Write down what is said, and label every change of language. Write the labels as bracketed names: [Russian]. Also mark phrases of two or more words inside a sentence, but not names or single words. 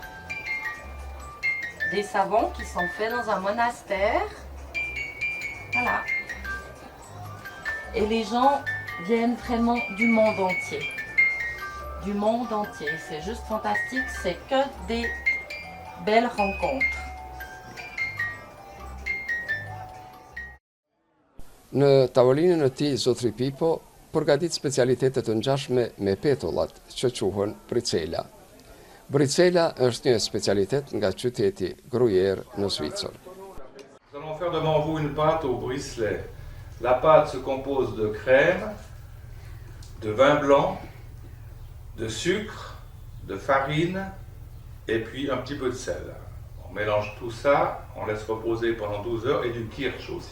[French] Des savons qui sont faits dans un monastère. Voilà. Et les gens viennent vraiment du monde entier. Du monde entier. C'est juste fantastique. C'est que des belles rencontres. [Albanian] Në tavolinën e tij zotri Pipo përgatit specialitetet të ngjashme me petullat që quhen bricela. Bricela është një specialitet nga qyteti Gruyère në Zvicër. [French] Nous allons faire devant vous une pâte au bricelet. La pâte se compose de crème, de vin blanc, de sucre, de farine et puis un petit peu de sel. On mélange tout ça, on laisse reposer pendant 12 heures et du kirsch aussi.